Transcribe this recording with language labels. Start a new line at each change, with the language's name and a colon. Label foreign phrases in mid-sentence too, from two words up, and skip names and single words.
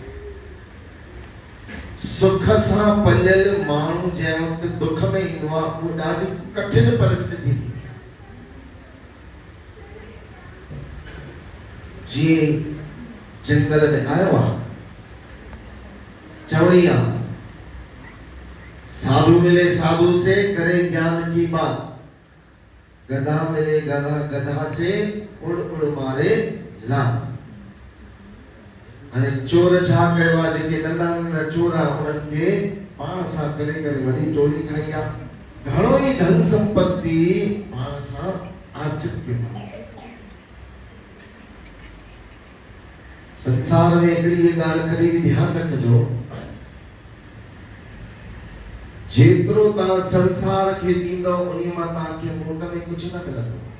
Sindhi: सुख सां पलियल माण्हू जंहिं वक़्तु दुख में ईंदो आहे उहो ॾाढी कठिन परिस्थिति थी। जीअं जंगल में आयो आहे, चवणी आहे,
Hindi: साधु मिले साधु से करे ज्ञान की बात, गधा मिले गधा गधा से उड़ उड़ मारे लात।
Sindhi: हाणे चोर छा कयो आहे, जेके नंढा नंढा चोर आहे उन्हनि खे पाण सां करे करे वॾी टोली ठाही आहे। घणो ई धन संपत्ति पाण सां आर्जित कयो। संसार में हिकिड़ी ये ॻाल्हि कॾहिं बि ध्यानु रखिजो, जेतिरो तव्हां संसार खे ॾींदव उन्हीअ मां तव्हांखे मोट में कुझु न मिलंदो।